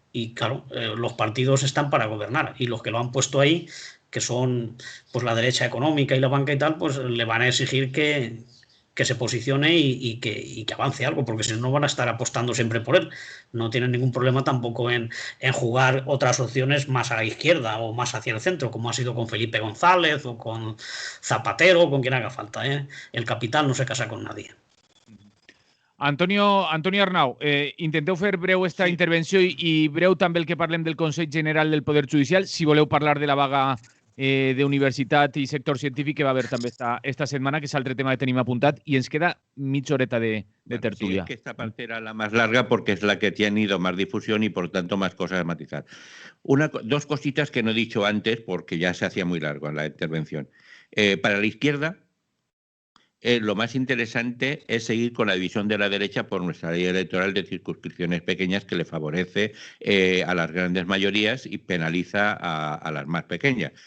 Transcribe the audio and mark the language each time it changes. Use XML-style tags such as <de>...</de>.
<es>Y claro, los partidos están para gobernar y los que lo han puesto ahí, que son pues la derecha económica y la banca y tal, pues le van a exigir que se posicione y que avance algo, porque si no van a estar apostando siempre por él. No tienen ningún problema tampoco en jugar otras opciones más a la izquierda o más hacia el centro, como ha sido con Felipe González o con Zapatero o con quien haga falta, ¿eh? El capital no se casa con nadie.</es> <ca>Antonio Arnau, intenteu fer breu esta intervenció i breu també el que parlem del Consell General del Poder Judicial. Si voleu parlar de la vaga d'universitat i sector científic que va haver també esta setmana, que és l'altre tema que tenim apuntat, i ens queda mitja horeta de tertulia.</ca> <es>Sí, es que esta parte era la más larga porque es la que ha tenido más difusión y por tanto más cosas a matizar. Dos cositas que no he dicho antes porque ya se hacía muy largo en la intervención. Para la izquierda, lo más interesante es seguir con la división de la derecha por nuestra ley electoral de circunscripciones pequeñas que le favorece a las grandes mayorías y penaliza a las más pequeñas.</es>